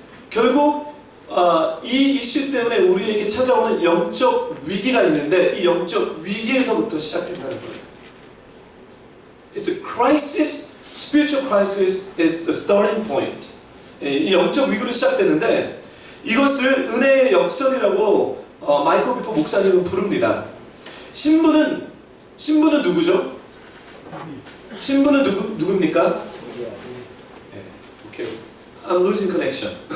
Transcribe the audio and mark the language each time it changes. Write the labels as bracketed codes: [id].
[ko] 결국 이 이슈 때문에 우리에게 찾아오는 영적 위기가 있는데 이 영적 위기에서부터 시작된다는 거예요. [en] It's a crisis. Spiritual crisis is the starting point. [ko] 이 영적 위기로 시작되는데 이것을 은혜의 역설이라고 마이클 비코 목사님은 부릅니다. 신부는 누구죠? 신부는 누굽니까? [en] 오케이. I'm losing connection.